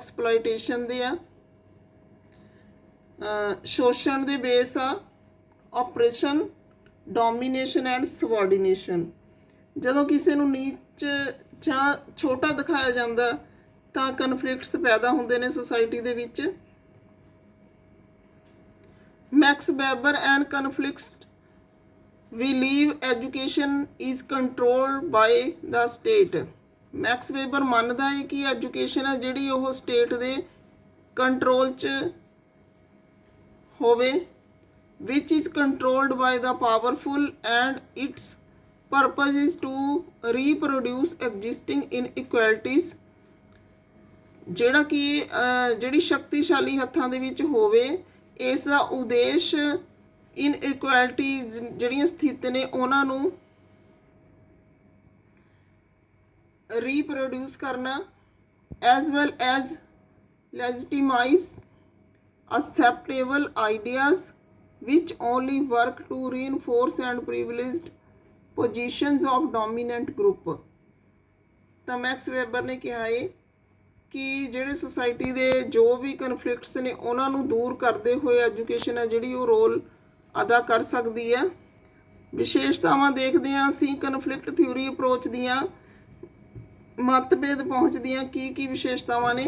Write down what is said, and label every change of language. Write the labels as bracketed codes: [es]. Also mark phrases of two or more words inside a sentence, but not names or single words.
[pa] ਐਕਸਪਲੋਇਟੇਸ਼ਨ ਦੇ ਆ, ਸ਼ੋਸ਼ਣ ਦੇ ਬੇਸ ਆ, [en] oppression, domination and subordination. [pa] ਜਦੋਂ ਕਿਸੇ ਨੂੰ ਨੀਚ ਜਾਂ ਛੋਟਾ ਦਿਖਾਇਆ ਜਾਂਦਾ ਤਾਂ ਕਨਫਲਿਕਟਸ ਪੈਦਾ ਹੁੰਦੇ ਨੇ ਸੁਸਾਇਟੀ ਦੇ ਵਿੱਚ। [en] Max Weber and conflicts we leave education is controlled by the state। [pa] ਮੈਕਸ ਵੇਬਰ ਮੰਨਦਾ ਹੈ ਕਿ ਐਜੂਕੇਸ਼ਨ ਹੈ ਜਿਹੜੀ ਉਹ ਸਟੇਟ ਦੇ ਕੰਟਰੋਲ 'ਚ ਹੋਵੇ, [en] which is controlled by the powerful and its purpose is to reproduce existing inequalities। [pa] ਜਿਹੜਾ ਕਿ ਜਿਹੜੀ ਸ਼ਕਤੀਸ਼ਾਲੀ ਹੱਥਾਂ ਦੇ ਵਿੱਚ ਹੋਵੇ, ਇਸ ਦਾ ਉਦੇਸ਼ ਇਨਇਕੁਐਲਿਟੀਜ਼ ਜਿਹੜੀਆਂ ਸਥਿਤ ਨੇ ਉਹਨਾਂ ਨੂੰ ਰੀਪਰੋਡਿਊਸ ਕਰਨਾ, [en] as well as legitimize acceptable ideas which only work to reinforce and privileged positions of dominant group। [pa] ਤਾਂ ਮੈਕਸ ਵੈਬਰ ਨੇ ਕਿਹਾ ਹੈ ਕਿ ਜਿਹੜੇ ਸੁਸਾਇਟੀ ਦੇ ਜੋ ਵੀ ਕਨਫਲਿਕਟਸ ਨੇ ਉਹਨਾਂ ਨੂੰ ਦੂਰ ਕਰਦੇ ਹੋਏ ਐਜੂਕੇਸ਼ਨ ਹੈ ਜਿਹੜੀ ਉਹ ਰੋਲ ਅਦਾ ਕਰ ਸਕਦੀ ਹੈ। ਵਿਸ਼ੇਸ਼ਤਾਵਾਂ ਦੇਖਦੇ ਹਾਂ ਅਸੀਂ [en] conflict theory approach [pa] ਦੀਆਂ ਮਤਭੇਦ ਪਹੁੰਚਦੀਆਂ ਕੀ ਵਿਸ਼ੇਸ਼ਤਾਵਾਂ ਨੇ।